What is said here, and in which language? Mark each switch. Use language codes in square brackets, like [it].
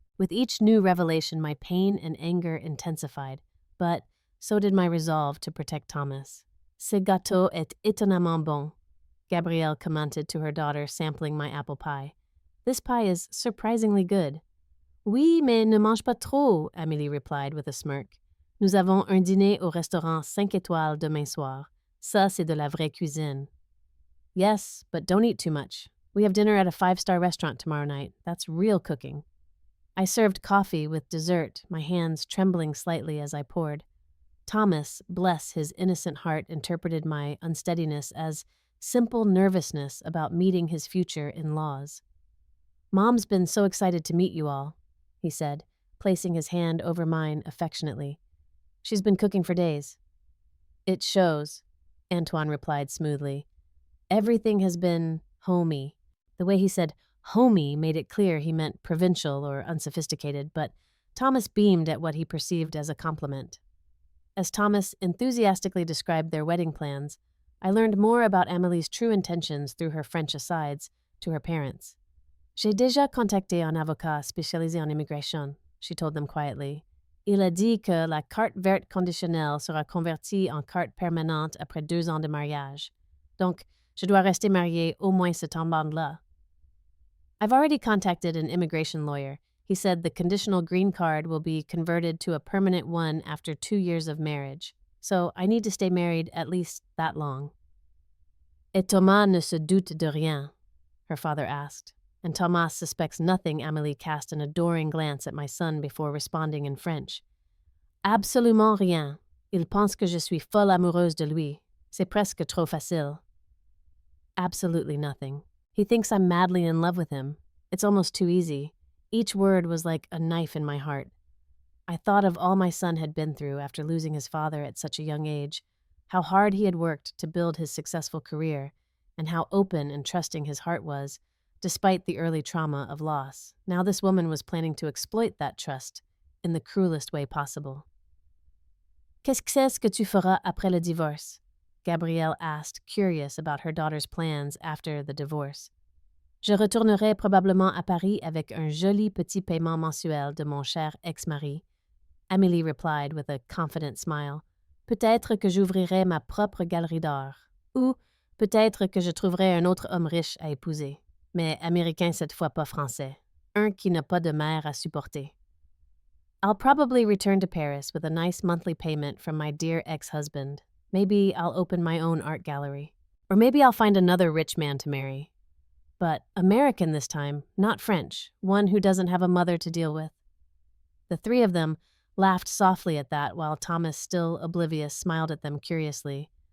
[en] With each new revelation, my pain and anger intensified, but so did my resolve to protect Thomas. [fr] Ce gâteau est étonnamment bon, [en] Gabrielle commented to her daughter, sampling my apple pie. This pie is surprisingly good. [fr] Oui, mais ne mange pas trop, Amélie [en] replied with a smirk. [fr] Nous avons un dîner au restaurant 5 étoiles demain soir. Ça, c'est de la vraie cuisine. [en] Yes, but don't eat too much. We have dinner at a 5-star restaurant tomorrow night. That's real cooking. I served coffee with dessert, my hands trembling slightly as I poured. Thomas, bless his innocent heart, interpreted my unsteadiness as simple nervousness about meeting his future in-laws. Mom's been so excited to meet you all, he said, placing his hand over mine affectionately. She's been cooking for days. It shows, Antoine replied smoothly. Everything has been homey. The way he said Homey made it clear he meant provincial or unsophisticated, but Thomas beamed at what he perceived as a compliment. As Thomas enthusiastically described their wedding plans, I learned more about Amelie's true intentions through her French asides to her parents. [fr] J'ai déjà contacté un avocat spécialisé en immigration, [en] she told them quietly. [fr] Il a dit que la carte verte conditionnelle sera convertie en carte permanente après 2 ans de mariage. Donc, je dois rester mariée au moins ce temps-là. [en] I've already contacted an immigration lawyer. He said the conditional green card will be converted to a permanent one after 2 years of marriage. So I need to stay married at least that long. [fr] Et Thomas ne se doute de rien, [en] her father asked, and Thomas suspects nothing. Amélie cast an adoring glance at my son before responding in French. [fr] Absolument rien. Il pense que je suis folle amoureuse de lui. C'est presque trop facile. [en] Absolutely nothing. He thinks I'm madly in love with him. It's almost too easy. Each word was like a knife in my heart. I thought of all my son had been through after losing his father at such a young age, how hard he had worked to build his successful career, and how open and trusting his heart was, despite the early trauma of loss. Now this woman was planning to exploit that trust in the cruelest way possible. [fr] Qu'est-ce que tu feras après le divorce? [en] Gabrielle asked, curious about her daughter's plans after the divorce. [fr] Je retournerai probablement à Paris avec un joli petit paiement mensuel de mon cher ex-mari. [en] Amélie replied with a confident smile. [fr] Peut-être que j'ouvrirai ma propre galerie d'art. Ou peut-être que je trouverai un autre homme riche à épouser. Mais américain cette fois, pas français. Un qui n'a pas de mère à supporter. [en] I'll probably return to Paris with a nice monthly payment from my dear ex-husband. Maybe I'll open my own art gallery. Or maybe I'll find another rich man to marry. But American this time, not French, one who doesn't have a mother to deal with. The three of them laughed softly at that while Thomas, still oblivious, smiled at them curiously.